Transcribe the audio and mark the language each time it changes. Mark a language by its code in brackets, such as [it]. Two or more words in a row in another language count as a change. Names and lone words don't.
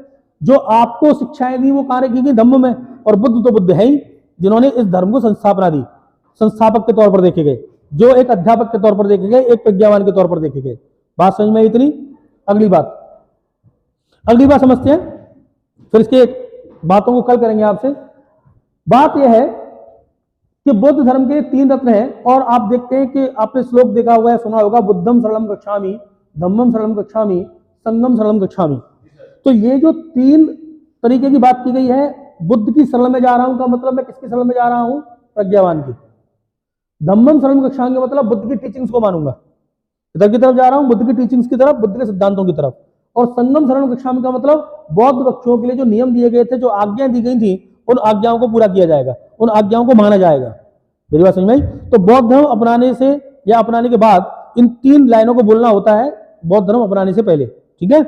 [hi] जो आपको शिक्षाएं दी वो कहां रखी गई, धम्म में। और बुद्ध तो बुद्ध है ही, जिन्होंने इस धर्म को संस्थापना दी, संस्थापक के तौर पर देखे गए, जो एक अध्यापक के तौर पर देखे गए, एक प्रज्ञावान के तौर पर देखे गए। बात समझ में इतनी। अगली बात समझते हैं, फिर इसके बातों को कल करेंगे आपसे। बात यह है कि बौद्ध धर्म के 3 रत्न हैं, और आप देखते हैं कि आपने श्लोक देखा हुआ है, सुना होगा, [pi] बुद्धम शरणम गच्छामि, धम्मम शरणम गच्छामि, संघम शरणम गच्छामि। [hi] तो ये जो 3 तरीके की बात की गई है, बुद्ध की शरण में जा रहा हूं का मतलब मैं किसकी शरण में जा रहा हूं, प्रज्ञावान की। [pi] धम्मम शरणम गच्छामि [hi] का मतलब बुद्ध की टीचिंग्स को मानूंगा, इधर की तरफ जा रहा हूं, बुद्ध की टीचिंग्स की तरफ, बुद्ध के सिद्धांतों की तरफ। और [pi] संगम शरण गच्छामि [hi] का मतलब बौद्ध भिक्षुओं के लिए जो नियम दिए गए थे, जो आज्ञाएं दी गई थी, उन आज्ञाओं को पूरा किया जाएगा, उन आज्ञाओं को माना जाएगा। मेरी बात समझ में आई। तो बौद्ध धर्म अपनाने से या अपनाने के बाद इन 3 लाइनों को बोलना होता है, बौद्ध धर्म अपनाने से पहले, ठीक है।